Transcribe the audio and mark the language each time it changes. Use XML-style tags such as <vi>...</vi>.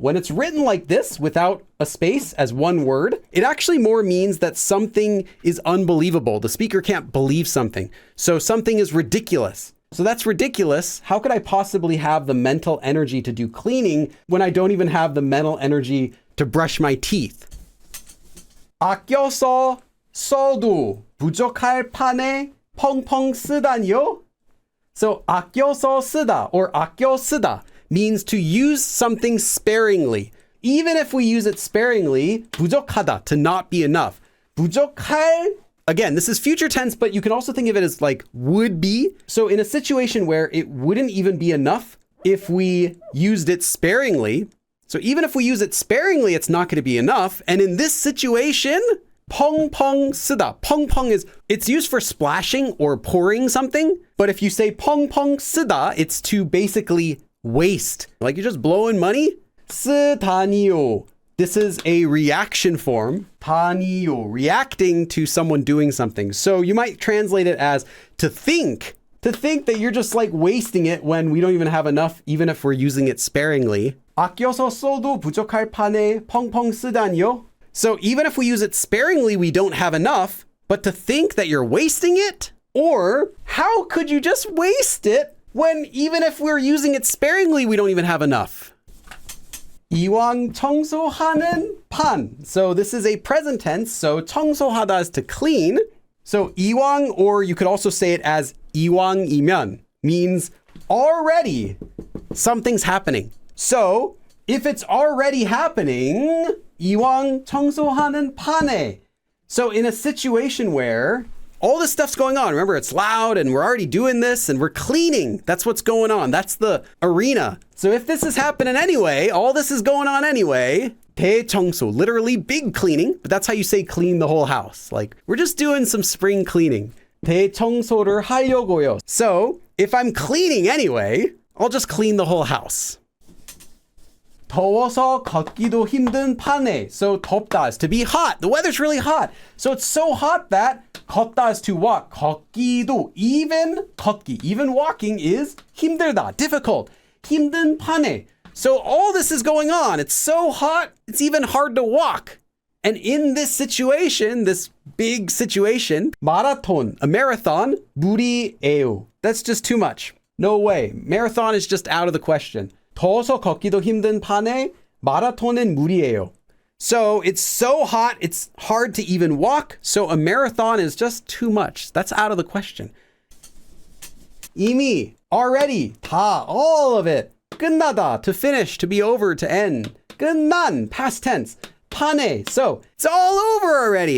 <en>When it's written like this without a space as one word, it actually more means that something is unbelievable. The speaker can't believe something. So something is ridiculous. So that's ridiculous. How could I possibly have the mental energy to do cleaning when I don't even have the mental energy to brush my teeth?</en> <ko>아껴서 써도 부족할 판에 펑펑 쓰다니요?</ko> <en>So 아껴서 쓰다 or 아껴 쓰다 means to use something sparingly. Even if we use it sparingly, 부족하다, to not be enough. 부족할, again, this is future tense, but you can also think of it as like would be. So in a situation where it wouldn't even be enough if we used it sparingly. So even if we use it sparingly, it's not going to be enough. And in this situation, 펑펑 쓰다. 펑펑 is, it's used for splashing or pouring something. But if you say 펑펑 쓰다, it's to basically waste. Like you're just blowing money. 쓰다니요. This is a reaction form. 다니요, reacting to someone doing something. So you might translate it as to think that you're just like wasting it when we don't even have enough, even if we're using it sparingly.</en> <ko>아껴서 써도 부족할 판에 펑펑 쓰다니요.</ko> <en>So even if we use it sparingly, we don't have enough, but to think that you're wasting it? Or how could you just waste it when even if we're using it sparingly, we don't even have enough?</en> <ko>이왕 청소하는 판.</ko> <en>So this is a present tense. So 청소하다 is to clean. So 이왕, or you could also say it as 이왕이면, means already something's happening. So if it's already happening,</en> <ko>이왕 청소하는 판에.</ko> <en>So in a situation where all this stuff's going on, remember it's loud and we're already doing this and we're cleaning. That's what's going on. That's the arena. So if this is happening anyway, all this is going on anyway, 대청소, literally big cleaning, but that's how you say clean the whole house. Like we're just doing some spring cleaning.</en> <ko>대청소를 하려고요.</ko> <en>So if I'm cleaning anyway, I'll just clean the whole house.</en> <ko>더워서 걷기도 힘든 판에.</ko> <en>So 덥다 is to be hot. The weather's really hot. So it's so hot that 걷다 is to walk. 걷기도, even 걷기, even walking is 힘들다, difficult.</en> <ko>힘든 판에.</ko> <en>So all this is going on. It's so hot, it's even hard to walk. And in this situation, this big situation, 마라톤, a marathon, 무리예요. That's just too much. No way. Marathon is just out of the question.</en> <ko>더워서 걷기도 힘든 판에 마라톤은 무리예요.</ko> <en>So it's so hot, it's hard to even walk. So a marathon is just too much. That's out of the question. 이미, already, 다, all of it. 끝나다, to finish, to be over, to end. 끝난, past tense. 판에, so it's all over already.</en>